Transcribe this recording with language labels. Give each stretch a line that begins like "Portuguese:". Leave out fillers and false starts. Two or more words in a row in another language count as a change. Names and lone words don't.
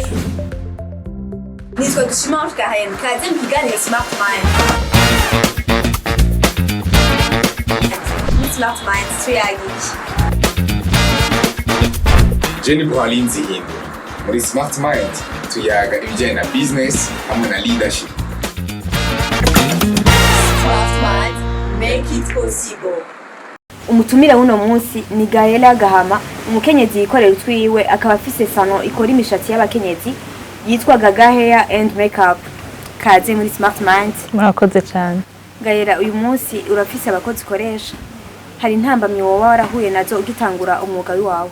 Rundi: Nitwa Dushime Ange-Carène kazi mu kiganiro Smart Mind. Smart Mind tuyagiki. Jenny Bwalinzi hino. Muri Smart Mind tuyaga ibijyanye na business hamwe na leadership.
English: Smart Mind, make it possible.
Rundi: Umutumire w'uno munsi ni Gaella Gahama, umukenyezi yikorera utwiwe akaba afise salon ikora imishatsi y'abakenyezi yitwa Gaella and Makeup. Kaze muri Smart Mind. Murakoze cyane. Gaella, uyu munsi urafise abakozi ukoresha. Hari intambamyi wowe warahuye nazo ugitangura umwuga wawe?